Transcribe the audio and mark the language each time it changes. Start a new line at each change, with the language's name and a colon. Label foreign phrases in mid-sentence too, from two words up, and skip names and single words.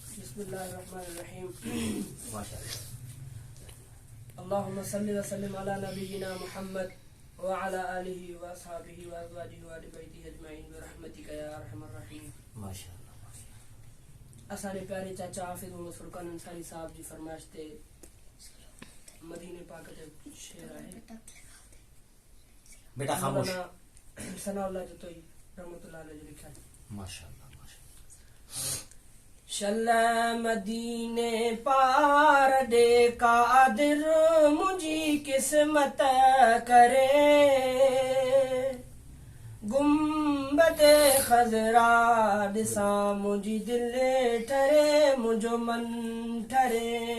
Arabic: بسم الله الرحمن الرحيم اللهم صل وسلم على نبينا محمد وعلى آله وأصحابه وأزواجه وأهل بيته أجمعين برحمتك يا أرحم الراحمين.
Sindhi: माशाअल्लाह। असारे प्यारे चाचा हाफिज़ मोहम्मद फुरकान अंसारी साहब जी फरमाइश ते मदीने पाक ते शेर आहे बेटा खामोश सनाउल्लाह जो तोई
Arabic: رحمة الله عليه
Urdu: लिखा है।
Saraiki: माशाअल्लाह माशाअल्लाह। शल्ला मदीने पार दे कादिर मुझी किस्मत करे, गुम्बदे खजरा दिसा मुझी दिल ठरे मुझो मन ठरे।